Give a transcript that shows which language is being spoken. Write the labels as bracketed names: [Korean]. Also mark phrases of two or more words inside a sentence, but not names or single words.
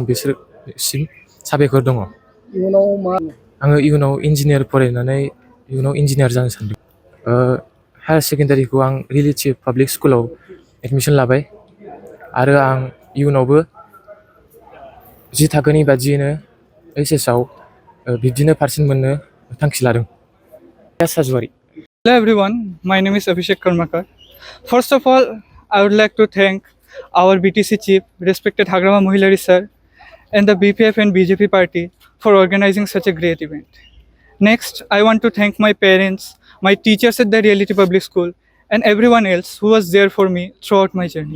[Bodo] बिसोरसिम साबायखर दङ आङो इयुनाव इन्जिनियार फरायनानै इयुनाव इन्जिनियार जानो सानदों हायार सेकेन्डारिखौ आं रियेलिटि पाब्लिक स्कुलाव एडमिसन लाबाय आरो आं इयुनावबो 10 थाखोनि बादियैनो HS आव बिब्दिनो पार्सेन्ट मोननो थांखि लादों [English] Hello everyone, my name is Abhishek Karmakar. First of all, I would like to thank our BTC chief, respected Hagrama Mohilari sir, and the BPF and BJP party for organizing such a great event. Next, I want to thank my parents, my teachers at the Reality Public School, and everyone else who was there for me throughout my journey.